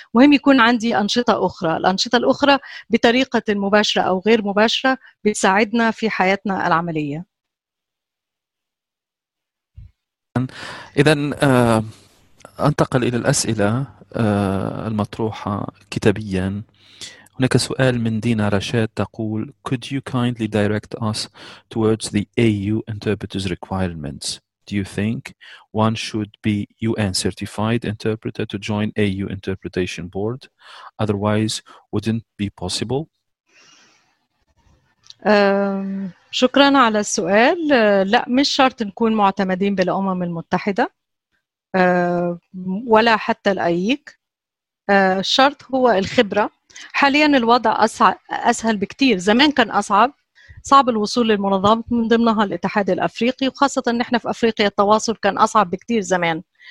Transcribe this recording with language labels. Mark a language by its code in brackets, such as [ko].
[ar] مهم يكون عندي أنشطة أخرى، الأنشطة الأخرى بطريقة مباشرة أو غير مباشرة بتساعدنا في حياتنا العملية. إذن أنتقل إلى الأسئلة المطروحة كتابيا. هناك سؤال من دينا رشاد تقول: [en] Could you kindly direct us towards the AU interpreter's requirements? Do you think one should be UN certified interpreter to join AU interpretation board? Otherwise, wouldn't be possible? [ar] شكرا على السؤال. لا، مش شرط نكون معتمدين بالأمم المتحدة ولا حتى الأيك. الشرط هو الخبرة. حاليا الوضع أسهل بكتير، زمان كان أصعب. صعب الوصول للمنظمات من ضمنها الاتحاد الأفريقي، وخاصة أن احنا في أفريقيا التواصل كان أصعب بكتير زمان.